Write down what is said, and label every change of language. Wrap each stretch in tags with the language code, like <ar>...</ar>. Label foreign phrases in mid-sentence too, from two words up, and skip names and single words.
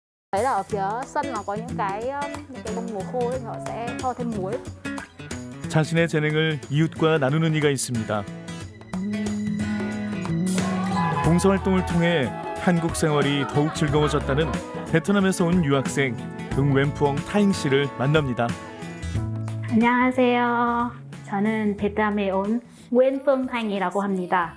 <vi>Đấy là ở phía sân nó có những cái bông mùa khô thì họ sẽ cho thêm muối.</vi> <ko>자신의 재능을 이웃과 나누는 이가 있습니다. 봉사활동을 통해 한국 생활이 더욱 즐거워졌다는 베트남에서 온 유학생 응웬푸엉 타잉 씨를 만납니다. 안녕하세요. 저는 베트남에 온 Nguyễn Thanh 이라고 합니다.</ko>